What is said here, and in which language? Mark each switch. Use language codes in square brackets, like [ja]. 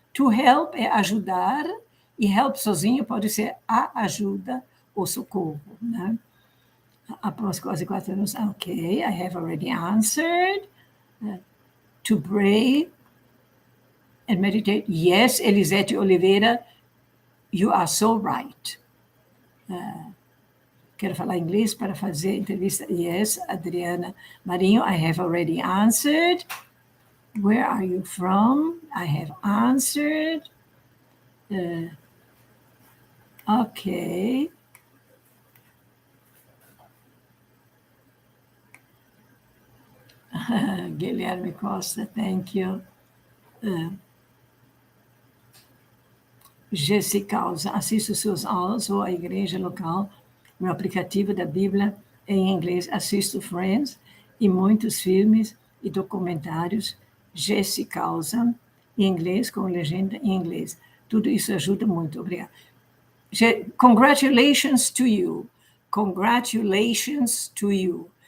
[en] To help [pt] é ajudar, e help sozinho pode ser a ajuda ou socorro, né? Após quase 4 anos, [en] ok, I have already answered. To pray and meditate. Yes, Elisete Oliveira, you are so right. [pt] Quero falar inglês para fazer entrevista. [en] Yes, Adriana Marinho, I have already answered. Where are you from? I have answered. Okay. Guilherme Costa, thank you. [pt] Jessica, assisto suas aulas ou a igreja local no aplicativo da Bíblia em inglês. Assisto Friends e muitos filmes e documentários. Jessica, em inglês, com legenda em inglês. Tudo isso ajuda muito. Obrigada. [en] Congratulations to you. Congratulations to you.